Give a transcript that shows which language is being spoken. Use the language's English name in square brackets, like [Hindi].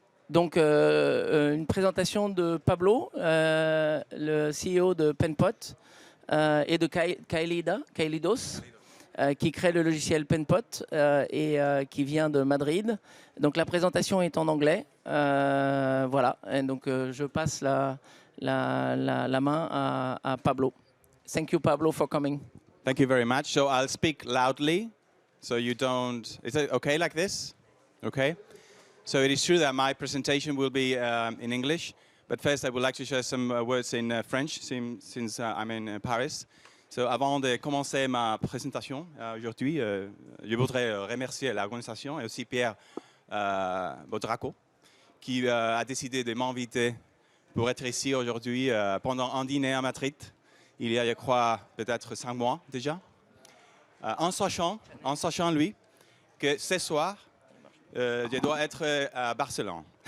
[French] Donc une présentation de Pablo, le CEO de Penpot. Et de Kailidos, qui crée le logiciel Penpot et qui vient de Madrid. Donc la présentation est en anglais. Voilà, et donc je passe la main à Pablo. [English] Thank you, Pablo, for coming. Thank you very much. So I'll speak loudly, so you don't... Is it okay like this? Okay. So it is true that my presentation will be in English. But first, I would like to share some words in French, since I'm in Paris. [French] So, avant de commencer ma présentation aujourd'hui, je voudrais remercier l'organisation et aussi Pierre Bodraco, qui a décidé de m'inviter pour être ici aujourd'hui pendant un dîner à Madrid, il y a, je crois, peut-être 5 mois déjà, en sachant, lui, que ce soir, je dois être à Barcelone.